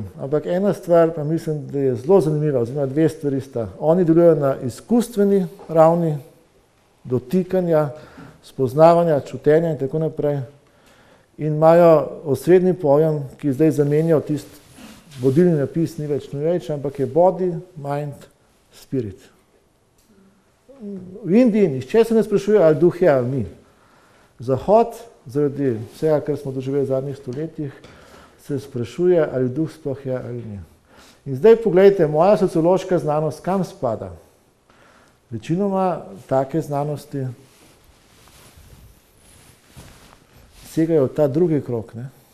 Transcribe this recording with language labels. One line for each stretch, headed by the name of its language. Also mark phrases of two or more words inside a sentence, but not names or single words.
Slovenian: Ampak ena stvar pa mislim, da je zelo zanimiva, oziroma 2 stvari sta. Oni delujejo na izkustveni ravni, dotikanja, spoznavanja, čutenja in tako naprej. In imajo osrednji pojem, ki zdaj zamenjal tisti vodilni napis, ni več
English: New Age,
Slovenian: ampak je
English: body, mind, spirit.
Slovenian: V Indiji nihče se ne sprašuje, ali duh je ali ni. Zahod, zaradi vsega, kar smo doživeli v zadnjih stoletjih, se sprašuje, ali duh sploh je ali ni. In zdaj pogledajte, moja sociološka znanost kam spada? Večinoma take znanosti segajo v ta drugi krog, ne?